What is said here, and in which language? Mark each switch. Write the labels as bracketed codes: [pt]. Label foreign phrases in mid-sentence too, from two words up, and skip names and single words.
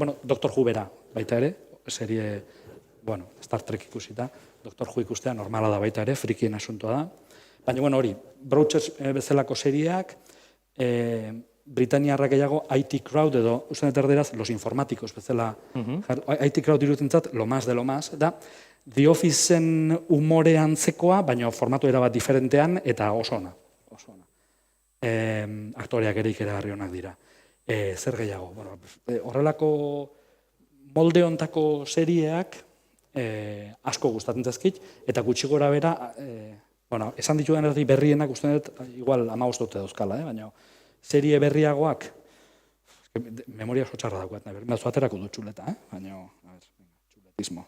[eu] Bueno, Dr. Who bera baita ere, serie, Star Trek ikusita, Dr. Who ikustea normala da baita ere, frikien asuntoa da. Baina, hori, Broadchurch bezalako seriak, Britaniarra gehiago IT Crowd edo, usten erderaz, [es] los informáticos [eu] bezala, IT Crowd irutentzat, [es] lo más de lo más, [eu] da, The Officeen umore antzekoa, baina formatu erabat diferentean, eta oso ona. Aktoreak ere ikeragarri onak dira. Zer gehiago? Horrelako molde hontako serieak asko gustatzen zaizkit, eta gutxi gora bera, esan ditudan erdi berrienak uste dut, igual 15 dute dauzkala, baina serie berriagoak, memoria oso txarra dagoet, aterako dut txuleta, baina, txuletismo.